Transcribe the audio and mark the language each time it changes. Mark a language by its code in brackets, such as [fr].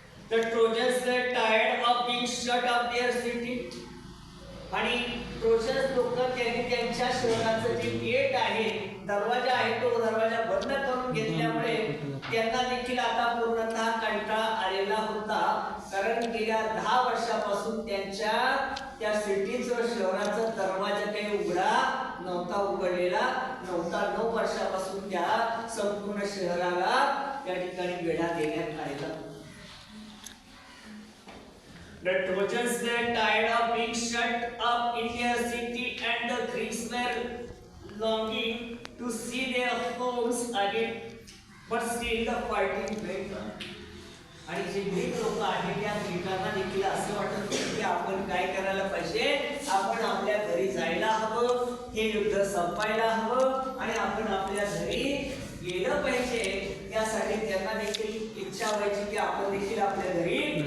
[en] The Trojans were tired of being shut up their city. [mr] आणि trojans लोक त्यांनी त्यांच्या शहराचं जे गेट आहे, दरवाजा आहे, तो दरवाजा बंद करून घेतल्यामुळे त्यांना देखील आता पूर्णतः कंटाळा आलेला होता, कारण गेल्या 10 वर्षापासून त्यांच्या त्या सिटीचं शहराचा दरवाजा काही उघडलेला नव्हता. 9 वर्षापासून त्या संपूर्ण शहराला त्या ठिकाणी वेढा देण्यात आलेला. [en] The Trojans were tired of being shut up in their city, and the Greeks were longing to see their homes again. But still the fighting went on. [mr] आणि जे ग्रीक लोक आहेत त्या ग्रीकांना देखील असं वाटत होतं की आपण काय करायला पाहिजे, आपण आपल्या घरी जायला हवं, हे युद्ध संपायला हवं आणि आपण आपल्या घरी गेलं पाहिजे. त्यासाठी त्यांना देखील इच्छा व्हायची की आपण देखील आपल्या घरी.